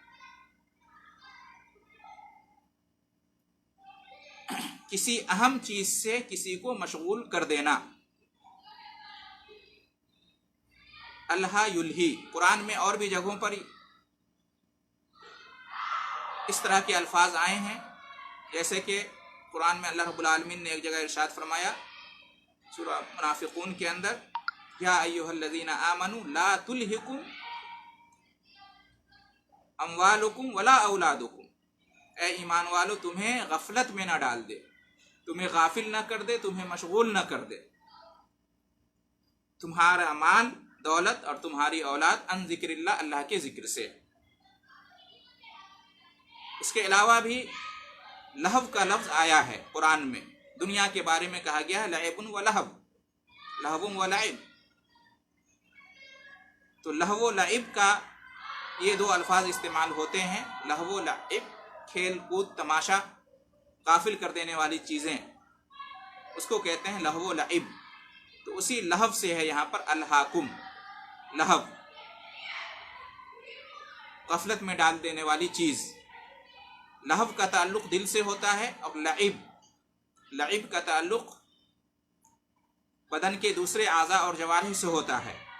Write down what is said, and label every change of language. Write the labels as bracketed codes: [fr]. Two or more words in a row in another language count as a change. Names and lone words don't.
[hi] किसी अहम चीज से किसी को मशगूल कर देना। [ar] ألهى يلهي, [hi] कुरान में और भी जगहों पर इस तरह के अल्फाज आए हैं। जैसे कि कुरान में [ar] الله رب العالمين [hi] ने एक जगह इरशाद फरमाया सूरह मुनाफिकून के अंदर, [ar] يا أيها الذين آمنوا لا تلهكم أموالكم ولا أولادكم, [hi] ए ईमान वालो तुम्हें गफलत में ना डाल दे, तुम्हें गाफिल ना कर दे, तुम्हें मशगूल ना कर दे, तुम्हारा माल दौलत और तुम्हारी औलाद [ar] عن ذكر الله, [hi] अल्लाह के जिक्र से। इसके अलावा भी लहव का लफ्ज आया है कुरान में, दुनिया के बारे में कहा गया है [ar] لعب ولهو, لهو ولعب. [hi] तो [ar] لهو ولعب [hi] का ये दो अल्फाज इस्तेमाल होते हैं। [ar] لهو ولعب, [hi] खेल कूद तमाशा, गाफिल कर देने वाली चीज़ें, उसको कहते हैं [ar] لهو ولعب. [hi] तो उसी लहव से है यहाँ पर अल्हाकुम, लहव गफलत में डाल देने वाली चीज़। लहव का ताल्लुक दिल से होता है और लइब का ताल्लुक बदन के दूसरे आज़ा और जवारिह से होता है।